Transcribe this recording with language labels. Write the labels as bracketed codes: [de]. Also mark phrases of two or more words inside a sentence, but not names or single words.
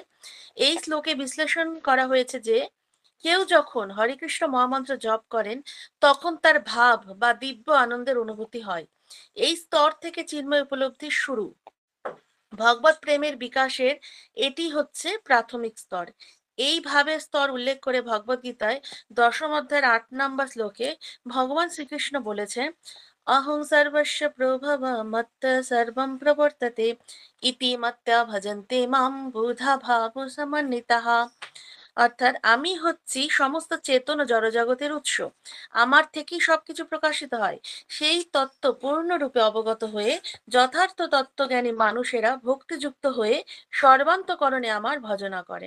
[bn] এই শ্লোকে বিশ্লেষণ করা হয়েছে যে কেউ যখন হরে কৃষ্ণ মহামন্ত্র জপ করেন তখন তার ভাব বা দিব্য আনন্দের অনুভূতি হয়। এই স্তর থেকে চিন্ময় উপলব্ধির শুরু। ভগবত প্রেমের বিকাশের এটি হচ্ছে প্রাথমিক স্তর। এই ভাবের স্তর উল্লেখ করে ভগবত গীতায় ১০ম অধ্যায়ের ৮ নম্বর শ্লোকে ভগবান শ্রীকৃষ্ণ বলেছেন, [sa] অহং সর্বস্য প্রভব মত্ত সর্বম প্রবর্ততে ইতি মত্তা ভজন্তে মাম বুধা ভাব সমন্বিতাঃ। [bn] অর্থাৎ আমি হচ্ছি সমস্ত চেতন ও জড়জগতের উৎস, আমার থেকেই সবকিছু প্রকাশিত হয়। সেই তত্ত্ব পূর্ণরূপে অবগত হয়ে যথার্থ তত্ত্বজ্ঞানী মানুষেরা ভক্তিযুক্ত হয়ে সর্বান্তকরণে আমার ভজনা করে।